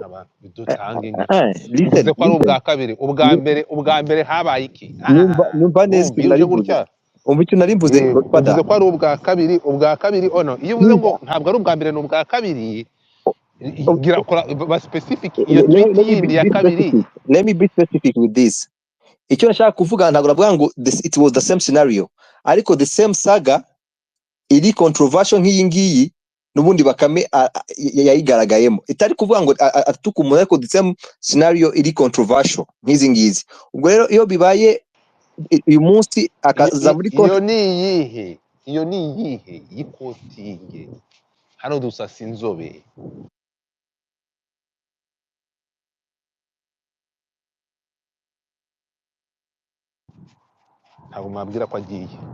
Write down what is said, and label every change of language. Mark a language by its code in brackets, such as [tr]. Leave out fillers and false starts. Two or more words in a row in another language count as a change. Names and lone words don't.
[rw] uvuze ko ari ubwa kabiri. ubwa mbere habaye iki? Numva neza icyo nari mvuze. Umva icyo nari mvuze. Uvuze ko ari ubwa kabiri ono. Iyo uvuze ngo ntabwo ari ubwa mbere ni ubwa kabiri, gira ba specific iyo tweet yindi ya kabiri. [en] Let me be specific with this. [rw] Icyo nashaka kuvuga ntabwo navuga ngo [en] it was the same scenario, [rw] ariko [en] the same saga [rw] iri controversial nk'iyi ngiyi n'ubundi Bakame yayigaragayemo. Itari kuvuga ngo atuka umuntu, ariko [en] the same scenario [rw] iri controversial nk'izi ngizi. Ubwo rero iyo bibaye uyu munsi akaza muri iyo ni iyihe y'ikotinge hano dusasa inzobe. Ntabwo mwabwira ko agiye.